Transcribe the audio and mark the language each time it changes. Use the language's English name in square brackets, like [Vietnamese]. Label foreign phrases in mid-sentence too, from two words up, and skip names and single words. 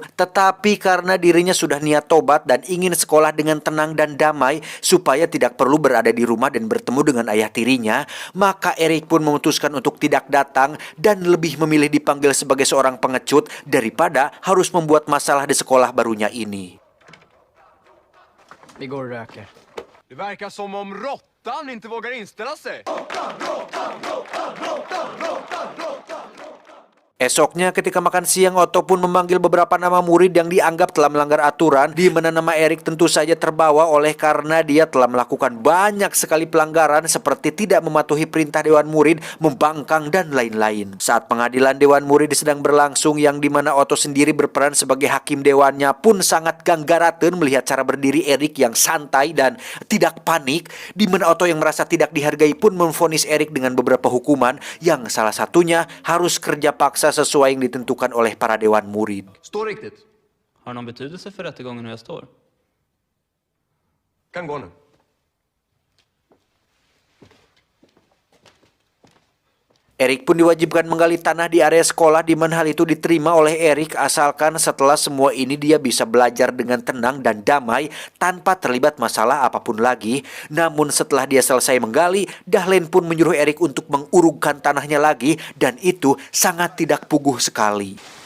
[Indonesian] Tetapi karena dirinya sudah niat tobat dan ingin sekolah dengan tenang dan damai supaya tidak perlu berada di rumah dan bertemu dengan ayah tirinya, maka Erik pun memutuskan untuk tidak datang dan lebih memilih dipanggil sebagai seorang pengecut daripada harus membuat masalah di sekolah barunya ini. [Swedish] Vi går och röker. Det verkar som om råttan inte vågar inställa sig. [Indonesian] Esoknya ketika makan siang, Otto pun memanggil beberapa nama murid yang dianggap telah melanggar aturan, di mana nama Erik tentu saja terbawa oleh karena dia telah melakukan banyak sekali pelanggaran seperti tidak mematuhi perintah Dewan Murid, membangkang, dan lain-lain. Saat pengadilan Dewan Murid sedang berlangsung yang dimana Otto sendiri berperan sebagai hakim dewannya pun sangat ganggaraten melihat cara berdiri Erik yang santai dan tidak panik, di mana Otto yang merasa tidak dihargai pun memvonis Erik dengan beberapa hukuman yang salah satunya harus kerja paksa sesuai yang ditentukan oleh para dewan murid. [Swedish] Stå riktigt. Har det någon betydelse för rättegången hur jag står? Kan gå nu. [Indonesian] Erik pun diwajibkan menggali tanah di area sekolah, di mana hal itu diterima oleh Erik asalkan setelah semua ini dia bisa belajar dengan tenang dan damai tanpa terlibat masalah apapun lagi. Namun setelah dia selesai menggali, Dahlen pun menyuruh Erik untuk mengurungkan tanahnya lagi, dan itu sangat tidak puguh sekali.